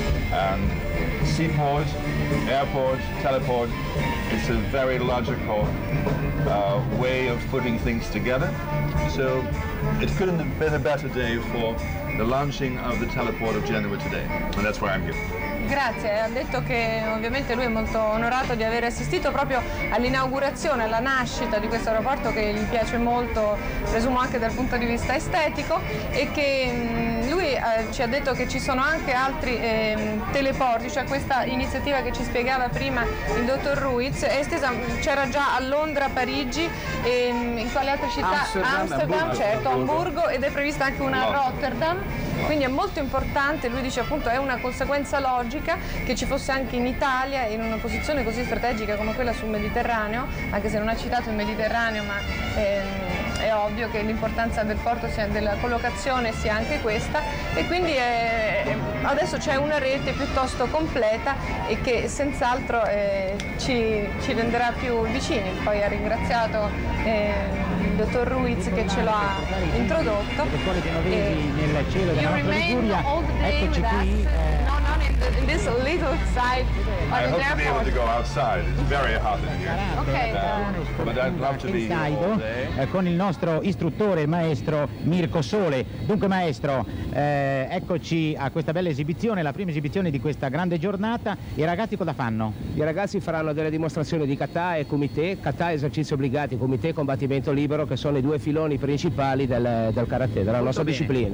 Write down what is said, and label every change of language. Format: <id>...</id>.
<en>And seaport, airport, teleport, it's a very logical way of putting things together. So it couldn't have been a better day for the launching of the teleport of Genoa today. And that's why I'm here.</en> <it>Grazie, ha detto che ovviamente lui è molto onorato di aver assistito proprio all'inaugurazione, alla nascita di questo aeroporto che gli piace molto, presumo anche dal punto di vista estetico, e che lui ci ha detto che ci sono anche altri teleporti, cioè questa iniziativa che ci spiegava prima il dottor Ruiz è estesa, c'era già a Londra, Parigi e in quale altre città? Amsterdam, certo, Amburgo, ed è prevista anche una a Rotterdam. Quindi è molto importante, lui dice appunto è una conseguenza logica che ci fosse anche in Italia in una posizione così strategica come quella sul Mediterraneo, anche se non ha citato il Mediterraneo, ma è ovvio che l'importanza del porto sia della collocazione sia anche questa, e quindi adesso c'è una rete piuttosto completa e che senz'altro ci renderà più vicini. Poi ha ringraziato il dottor Ruiz che ce lo ha introdotto.</it> <en>You remain all the day with us. In this little side of the airport. I hope to be able to go outside. It's very hot in here. Okay. But I'd love to be here all day.</en> <it>Con il nostro istruttore, il maestro Mirko Sole. Dunque maestro, eccoci a questa bella esibizione, la prima esibizione di questa grande giornata. I ragazzi cosa fanno? I ragazzi faranno delle dimostrazioni di kata e kumite. Kata esercizi obbligati, kumite combattimento libero, che sono i due filoni principali del karate, della nostra disciplina.</it>